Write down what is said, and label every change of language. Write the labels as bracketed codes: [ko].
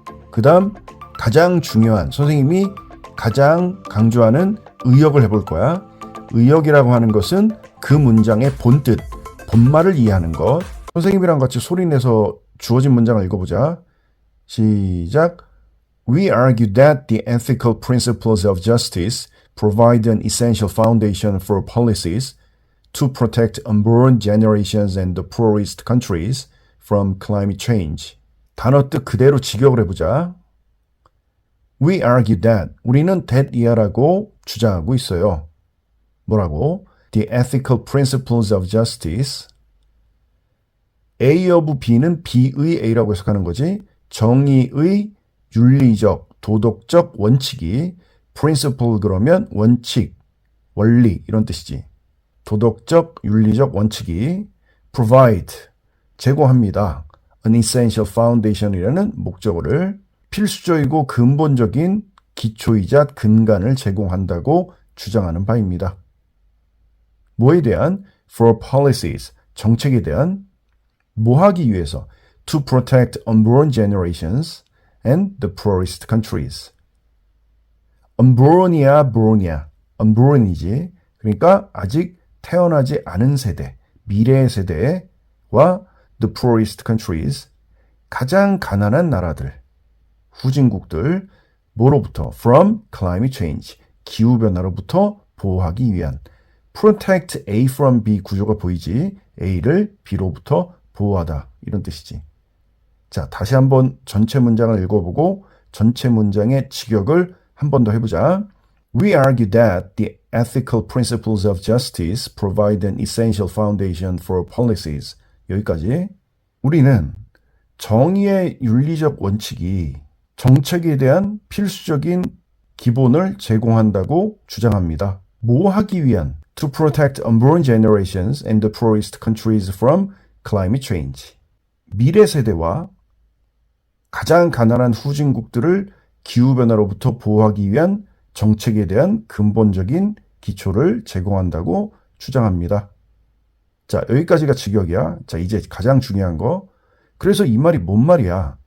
[ko] 그 다음 가장 중요한, 선생님이 가장 강조하는 의역을 해볼 거야. 의역이라고 하는 것은 그 문장의 본뜻, 본말을 이해하는 것. 선생님이랑 같이 소리내서 주어진 문장을 읽어보자. 시작. [en] We argue that the ethical principles of justice provide an essential foundation for policies to protect unborn generations and the poorest countries from climate change. [ko] 단어 뜻 그대로 직역을 해보자. [en] We argue that, [ko] 우리는 that 이하라고 주장하고 있어요. 뭐라고? [en] The ethical principles of justice. [ko] A of B는 B의 A라고 해석하는 거지. 정의의 윤리적, 도덕적 원칙이 principle 그러면 원칙, 원리 이런 뜻이지. 도덕적, 윤리적 원칙이 provide, 제공합니다. [en] an essential foundation [ko] 이라는 목적어를 필수적이고 근본적인 기초이자 근간을 제공한다고 주장하는 바입니다. 뭐에 대한? [en] for policies, [ko] 정책에 대한, 뭐 하기 위해서? [en] to protect unborn generations and the poorest countries. [ko] unborn이야, born이야. unborn이지. 그러니까 아직 태어나지 않은 세대, 미래의 세대와 [en] the poorest countries, [ko] 가장 가난한 나라들, 후진국들, 뭐로부터? [en] from climate change, [ko] 기후변화로부터 보호하기 위한. [en] protect A from B [ko] 구조가 보이지? A를 B로부터 보호하다 이런 뜻이지. 자, 다시 한번 전체 문장을 읽어보고 전체 문장의 직역을 한 번 더 해보자. [en] We argue that the ethical principles of justice provide an essential foundation for policies. [ko] 여기까지. 우리는 정의의 윤리적 원칙이 정책에 대한 필수적인 기본을 제공한다고 주장합니다. 뭐 하기 위한? [en] To protect unborn generations and the poorest countries from climate change. [ko] 미래 세대와 가장 가난한 후진국들을 기후변화로부터 보호하기 위한 정책에 대한 근본적인 기초를 제공한다고 주장합니다. 자, 여기까지가 직역이야. 자, 이제 가장 중요한 거. 그래서 이 말이 뭔 말이야?